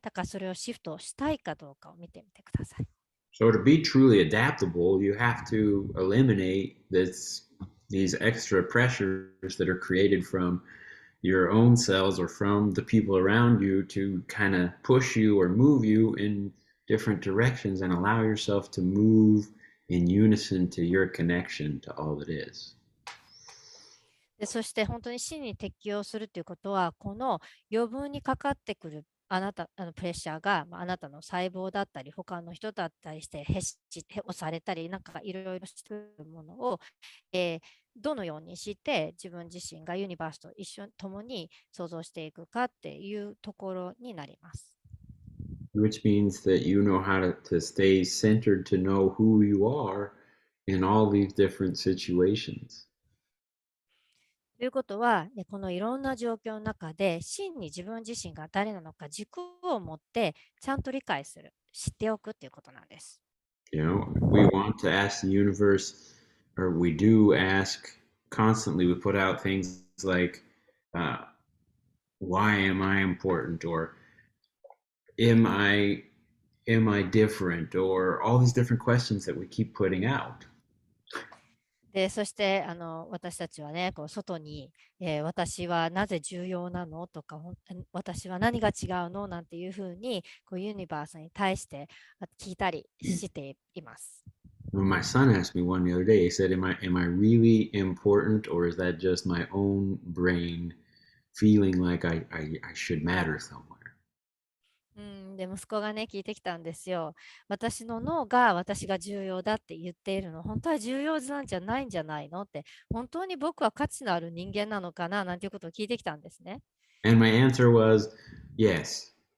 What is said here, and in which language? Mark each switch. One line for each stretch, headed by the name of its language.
Japanese: だからそれをシフトしたいかどうかを見てみてください。
English: So to be truly adaptable, you have to eliminate these extra pressures that are created from your own cells or from the people around you to kind of push you or move you in different directions and allow yourself to move in unison to your connection to all that is.
Japanese: で、そして本当に真に適応するということは、この余分にかかってくるプレッシャーが、あなたの細胞だったり、他の人だったりして、押されたり、なんかいろいろしてくるものを、どのようにして自分自身がユニバースと一緒に共に想像していくかっていうところになります。
English: Which means that you know how to stay centered, to know who you are in all these different situations.
Japanese: ということは、このいろんな状況の中で、真に自分自身が誰なのか軸を持ってちゃんと理解する、知っておくということなんです。
English: You know, we want to ask the universe, or we do ask constantly. We put out things like, uh, "Why am I important?" or "Am I different?" or all these different questions that we keep putting out.
Japanese: で、そして私たちはね、こう外に、私はなぜ重要なのとか、私は何が違うのなんていうふうにこうユニバースに対して聞いたりしています。
English: When my son asked me one the other day, he said, "Am I really important, or is that just my own brain feeling like I should matter somewhere?"
Japanese: で、息子がね、聞いてきたんですよ。私の脳が私が重要だって言っているの、本当は重要なんじゃないんじゃないのって、本当に僕は価値のある人間なのかななんていうことを聞いてきたんですね。
English: And my answer was yes.